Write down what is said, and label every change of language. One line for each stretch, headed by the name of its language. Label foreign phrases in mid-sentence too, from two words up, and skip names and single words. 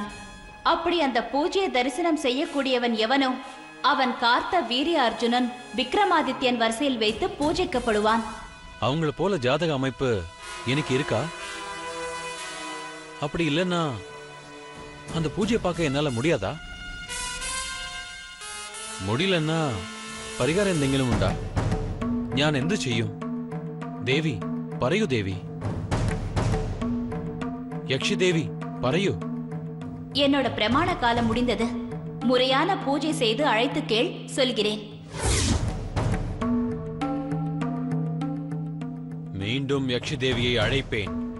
Tamil: அப்படி அந்த பூஜையை தரிசனம் செய்யக்கூடியவன் எவனோ அவன் காத்த வீரியார்ஜுனன் விக்ரமாதித்யன் வரிசையில் வைத்து பூஜைக்கப்படுவான். அவங்கள போல ஜாதக அமைப்பு எனக்கு இருக்கா? அப்படி இல்லைன்னா அந்த பூஜையை பார்க்க என்னால முடியாதா?
Malayalam: முடியலன்னா പരിഹാരം എന്തെങ്കിലും ഉണ്ടാ? ഞാൻ എന്തു ചെയ്യും? ദേവി പറയൂ. ദേവി യക്ഷി ദേവി പറയൂ.
Tamil: என்னோட பிரமாண காலம் முடிந்தது. முறையான பூஜை செய்து அழைத்து கேள், சொல்கிறேன். மீண்டும் யக்ஷி தேவியை அழைப்பேன்.